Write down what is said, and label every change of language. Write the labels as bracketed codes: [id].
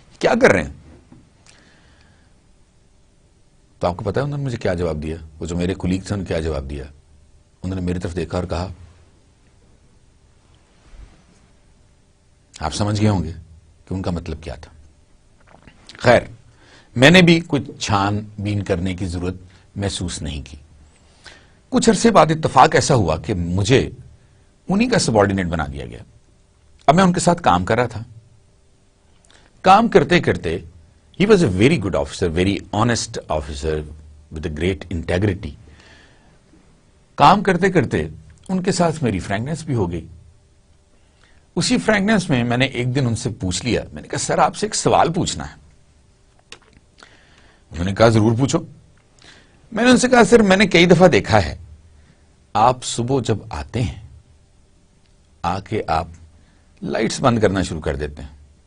[ur] کیا کر رہے ہیں؟ تو آپ کو پتا ہے انہوں نے مجھے کیا جواب دیا؟ وہ جو میرے کولیگ تھے انہوں نے کیا جواب دیا؟ انہوں نے میری طرف دیکھا اور کہا، آپ سمجھ گئے ہوں گے کہ ان کا مطلب کیا تھا. خیر، میں نے بھی کچھ چھان بین کرنے کی ضرورت محسوس نہیں کی. کچھ عرصے بعد اتفاق ایسا ہوا کہ مجھے انہی کا سبارڈینیٹ بنا دیا گیا. اب میں ان کے ساتھ کام کر رہا تھا. [en] کام کرتے کرتے he was a very good officer, very honest officer with a great integrity. [ur] کام کرتے کرتے ان کے ساتھ میری فرینکنس بھی ہو گئی. اسی فرینکنس میں میں نے ایک دن ان سے پوچھ لیا. میں نے کہا، سر آپ سے ایک سوال پوچھنا ہے. انہوں نے کہا، ضرور پوچھو. میں نے ان سے کہا، سر میں نے کئی دفعہ دیکھا ہے آپ صبح جب آتے ہیں آ کے آپ لائٹس بند کرنا شروع کر دیتے ہیں.